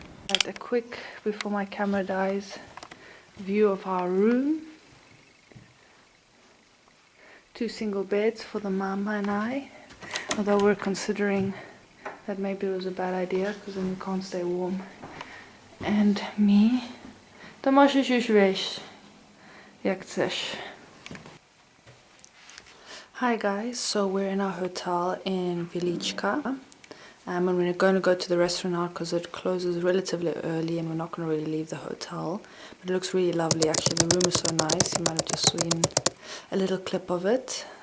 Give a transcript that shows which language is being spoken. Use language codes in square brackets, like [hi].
[en] Right, a quick, before my camera dies, view of our room. 2 single beds for the mama and I, although we're considering that maybe it was a bad idea because then we can't stay warm. And me. [pl] To możesz już wejść, jak chcesz. [en] Hi guys, so we're in our hotel in Wieliczka And we're going to go to the restaurant now because it closes relatively early and we're not going to really leave the hotel. But it looks really lovely actually. The room is so nice. You might have just seen a little clip of it.